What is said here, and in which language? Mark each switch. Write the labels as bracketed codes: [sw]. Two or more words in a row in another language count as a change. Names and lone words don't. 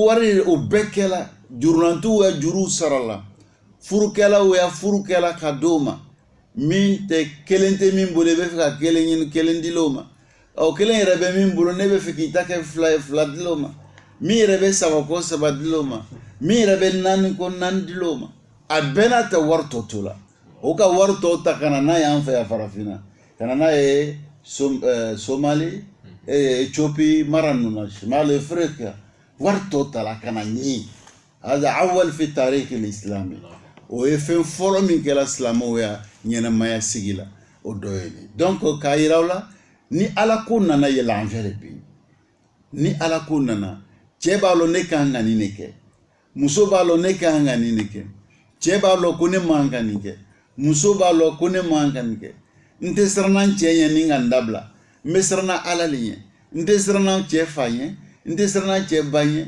[bm] wari o bɛɛ kɛla jurulantiw ya juruw sarala furukɛlaw ya furukɛla ka d'o ma min tɛ kelen tɛ min bolo i bɛ fɛ ka kelen ɲini kelen dil'o ma kelen yɛrɛ bɛ min bolo ne bɛ fɛ k'i ta kɛ fila ye fila dil'o ma min yɛrɛ bɛ saba ko saba dil'o ma min yɛrɛ bɛ naani ko naani dil'o ma a bɛɛ n'a ta wari tɔ to la o ka wari tɔ ta ka na n'a y'an fɛ yan farafinna ka na n'a ye Somali Ethiopie mara ninnu na Shimali Afrika wari tɔ ta la ka na ɲini [ar] هذا أول في تاريخ الإسلامي [bm] o ye fɛn fɔlɔ min kɛra silamɛw ya ɲɛnamaya sigi la o dɔ ye nin donc k'a yira la ni ala ko nana yɛlɛ an fɛ de bi ni ala ko nana cɛ b'a lɔn ne kan ka nin de kɛ muso b'a lɔn ne kan ka nin de kɛ cɛ b'a lɔn ko ne man ka nin kɛ muso b'a lɔn ko ne man ka nin kɛ n tɛ siranna n cɛ ɲɛ ni ka n dabila n bɛ siranna ala le ɲɛ n tɛ siranna cɛ fa ɲɛ n tɛ siranna cɛ ba ɲɛ